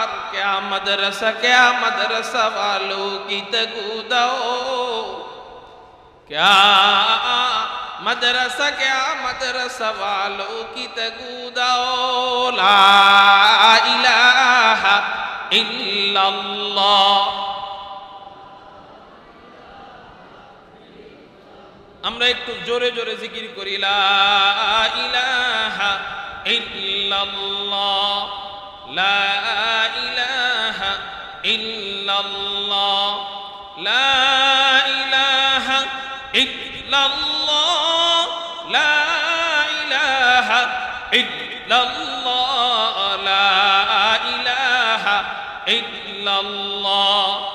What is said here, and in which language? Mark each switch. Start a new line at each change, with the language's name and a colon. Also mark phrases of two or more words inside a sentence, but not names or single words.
Urdu: کیا مدرسہ والوں کی تگوداؤ، کیا مدرسہ والوں کی تگوداؤ.
Arabic: لا الہ الا اللہ.
Bangla: আমরা একটু জোরে জোরে জিকির
Arabic: করি لا إله إلا الله، لا إله إلا الله، لا إله إلا الله، لا إله إلا الله، لا إله إلا الله.